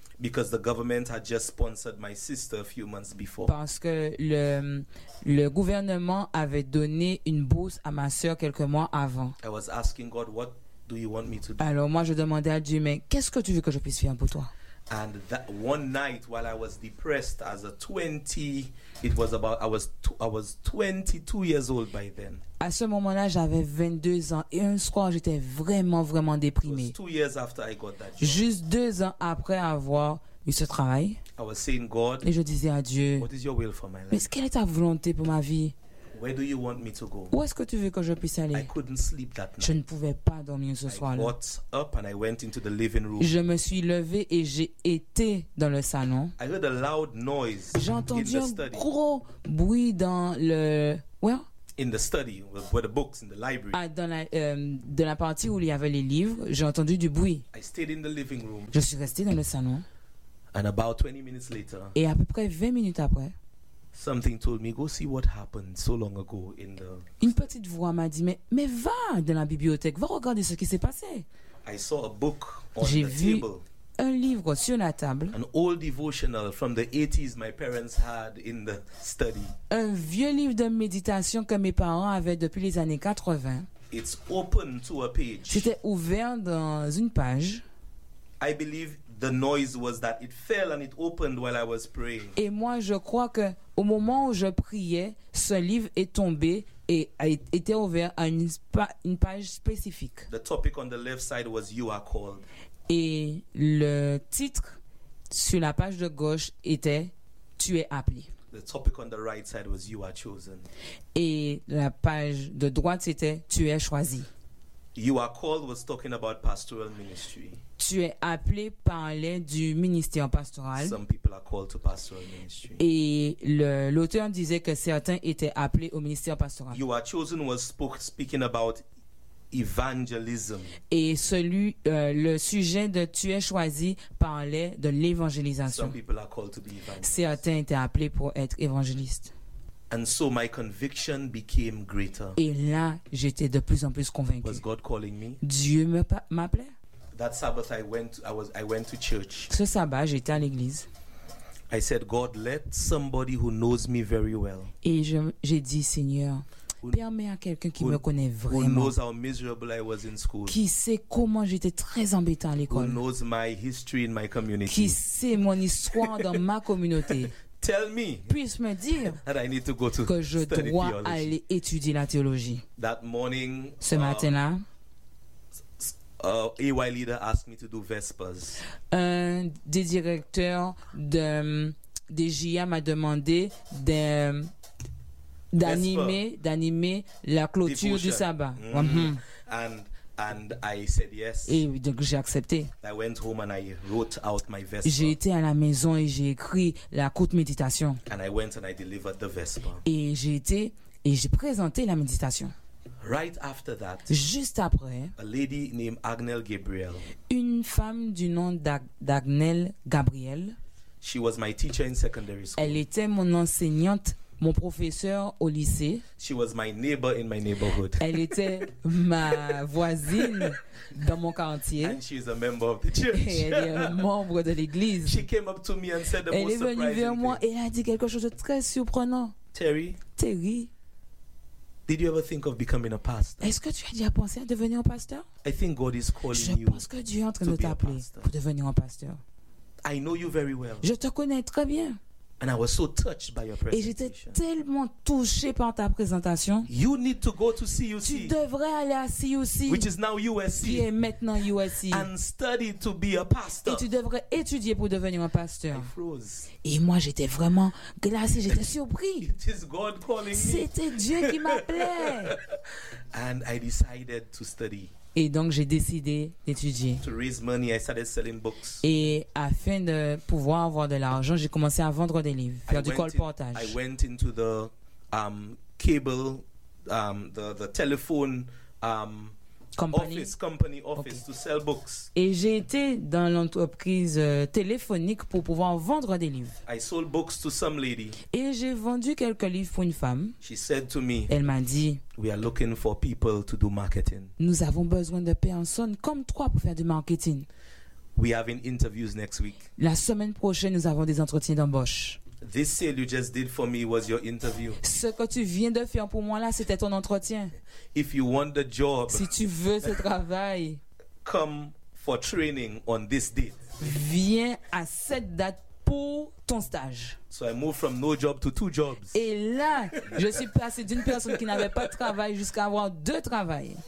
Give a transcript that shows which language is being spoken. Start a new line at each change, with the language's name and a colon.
English: Because the government had just sponsored my sister a few months before.
French: Parce que le gouvernement avait donné une bourse à ma sœur quelques mois avant.
English: I was asking God, what do you want me to do?
French: Alors moi je demandais à Dieu, mais qu'est-ce que tu veux que je puisse faire pour toi?
English: And that one night while I was depressed as a 20, it was about, I was 22 years old by then.
French: À ce moment-là, j'avais 22 ans et un soir, j'étais vraiment, vraiment déprimé.
English: It was 2 years after I got that job.
French: Juste 2 ans après avoir eu ce travail.
English: I was saying, God,
French: et je disais à Dieu,
English: what is your will for my life?
French: Mais quelle est ta volonté pour ma vie?
English: Where do you want me to go?
French: Où est-ce que tu veux que je puisse aller?
English: I couldn't sleep that night.
French: Je ne pouvais pas dormir ce soir-là.
English: I got up and I went into the living room.
French: Je me suis levé et j'ai été dans le salon.
English: I heard a loud noise.
French: J'ai entendu un gros bruit dans le well.
English: In the study, where the books in the library.
French: Ah, dans la partie où il y avait les livres, j'ai entendu du bruit.
English: I stayed in the living room.
French: Je suis resté dans le salon.
English: And about 20 minutes later.
French: Et à peu près 20 minutes après.
English: Something told me, go see what happened so long ago in the.
French: Une petite voix m'a dit, mais va dans la bibliothèque, va regarder ce qui s'est passé.
English: I saw a book on
French: j'ai
English: the
French: vu
English: table.
French: Un livre sur la table.
English: An old devotional from the 80s my parents had in the study.
French: Un vieux livre de méditation que mes parents avaient depuis les années 80.
English: It's open to a page.
French: C'était ouvert dans une page.
English: I believe the noise was that it fell and it opened while I was praying.
French: Et moi je crois que au moment où je priais, ce livre est tombé et a été ouvert à une page spécifique.
English: The topic on the left side was you are called.
French: Et le titre sur la page de gauche était tu es appelé.
English: The topic on the right side was you are chosen.
French: Et la page de droite c'était tu es choisi.
English: You are called was talking about pastoral ministry.
French: Tu es appelé parler du ministère pastoral.
English: Some people are called to pastoral ministry.
French: Et l'auteur disait que certains étaient appelés au ministère pastoral.
English: You are chosen was speaking about evangelism.
French: Et celui, le sujet de tu es choisi parlait de l'évangélisation.
English: Some people are called to be evangelists.
French: Certains étaient appelés pour être évangélistes.
English: And so my conviction became greater.
French: Et là, j'étais de plus en plus convaincu.
English: Was God calling me?
French: Dieu m'appelait.
English: That Sabbath I went to church.
French: Ce sabbat, j'étais à l'église.
English: I said, God, let somebody who knows me very well.
French: Et j'ai dit, Seigneur, permets à quelqu'un qui me connaît vraiment.
English: Who knows how miserable I was in school.
French: Qui sait comment j'étais très embêtant à l'école.
English: Who knows my history in my community.
French: Qui sait mon histoire dans ma communauté.
English: Tell me.
French: Puisse me dire
English: that I need to go to
French: que je
English: study
French: dois
English: theology.
French: Aller étudier la théologie.
English: That morning,
French: ce matin-là,
English: AY leader asked me to do vespers.
French: Un des directeurs de JIA m'a demandé d'animer la clôture
English: devotion.
French: Du sabbat.
English: Mm-hmm. And I said yes.
French: Et donc j'ai accepté.
English: I went home and I wrote out my vesper.
French: J'ai été à la maison et j'ai écrit la courte méditation.
English: And I went and I delivered the vesper.
French: Et j'ai été et j'ai présenté la méditation.
English: Right after that,
French: juste après,
English: a lady named Agnel Gabriel,
French: une femme du nom d'Agnel Gabriel,
English: she was my teacher in secondary school.
French: Elle était mon enseignante, mon professeur au lycée.
English: She was my neighbor in my neighborhood.
French: Elle était ma voisine dans mon quartier.
English: And she is a member of the church.
French: Et elle est un membre de l'église.
English: She came up to me and said the
French: elle
English: most surprising
French: thing. Elle est venue vers moi et a dit quelque chose de très surprenant.
English: Terry. Did you ever think of becoming a pastor?
French: Est-ce que tu as déjà pensé à devenir un pasteur?
English: I think God is calling
French: je
English: you.
French: Je pense que Dieu est en train de t'appeler pour devenir un pasteur.
English: I know you very well.
French: Je te connais très bien.
English: And I was so touched by your presentation.
French: Et j'étais tellement touché par ta présentation.
English: You need to go to CUC.
French: Tu devrais aller à CUC.
English: Which is now USC.
French: Qui est maintenant USC.
English: And study to be a pastor.
French: Et tu devrais étudier pour devenir un pasteur.
English: I froze.
French: Et moi j'étais vraiment glacé, j'étais surpris.
English: It is God calling me.
French: C'était Dieu qui m'appelait.
English: And I decided to study.
French: Et donc j'ai décidé d'étudier.
English: To raise money, I started selling books.
French: Et afin de pouvoir avoir de l'argent, j'ai commencé à vendre des livres, faire du colportage.
English: I went into the cable, the telephone office to sell books.
French: Et j'ai été dans l'entreprise téléphonique pour pouvoir vendre des livres.
English: I sold books to some lady.
French: Et j'ai vendu quelques livres pour une femme.
English: She said to me,
French: elle m'a dit,
English: we are looking for people to do marketing.
French: Nous avons besoin de personnes comme toi pour faire du marketing.
English: We have interviews next week.
French: La semaine prochaine, nous avons des entretiens d'embauche.
English: This sale you just did for me was your interview.
French: Ce que tu viens de faire pour moi là, c'était ton entretien.
English: If you want the job,
French: si tu veux ce travail,
English: come for training on this date.
French: Viens à cette date pour ton stage.
English: So I moved from no job to two jobs.
French: Et là, je suis passé d'une personne qui n'avait pas de travail jusqu'à avoir deux travail.